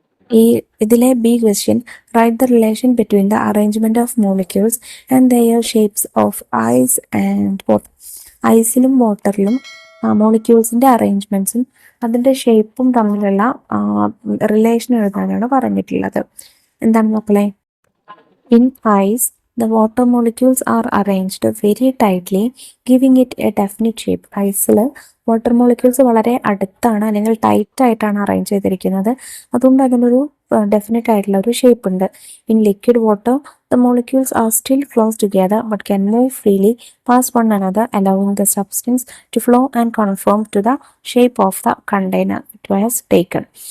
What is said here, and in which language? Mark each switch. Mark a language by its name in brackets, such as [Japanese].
[Malayalam] ഈ ഇതിലെ [English] B question write the relation between the arrangement of molecules and their shapes of ice and water. [Malayalam] ഐസിലും വാട്ടറിലും മോളിക്യൂൾസിന്റെ അറേഞ്ച്മെന്റ്സും അതിന്റെ ഷേപ്പും തമ്മിലുള്ള relation എഴുതാനാണ് പറഞ്ഞിട്ടുള്ളത്. എന്താണ് മക്കളെ? [English] In ice, the water molecules are arranged very tightly, giving it a definite shape. [Malayalam] ഐസിൽ water molecules വളരെ അടുത്താണ് അല്ലെങ്കിൽ ടൈറ്റ് ആയിട്ടാണ് അറേഞ്ച് ചെയ്തിരിക്കുന്നത്. അതുകൊണ്ട് അതിനൊരു ഡെഫിനറ്റ് ആയിട്ടുള്ള ഒരു ഷേപ്പ് ഉണ്ട്. [English] In liquid water, the molecules are still close together but can move freely past one another, allowing the substance to flow and conform to the shape of the container it was taken.